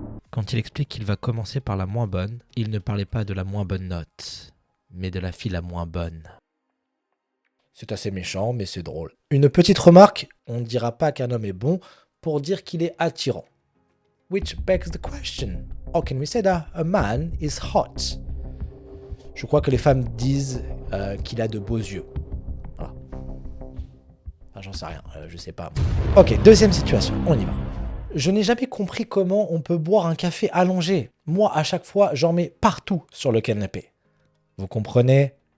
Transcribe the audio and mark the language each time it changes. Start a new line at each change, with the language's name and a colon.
French: Quand il explique qu'il va commencer par la moins bonne, il ne parlait pas de la moins bonne note, mais de la fille la moins bonne. C'est assez méchant, mais c'est drôle. Une petite remarque, on ne dira pas qu'un homme est bon pour dire qu'il est attirant.
English: Which begs the question, how can we say that a man is hot?
French: Je crois que les femmes disent qu'il a de beaux yeux. Voilà. Enfin, j'en sais rien, je sais pas. Ok, deuxième situation, on y va. Je n'ai jamais compris comment on peut boire un café allongé. Moi, à chaque fois, j'en mets partout sur le canapé. Vous comprenez?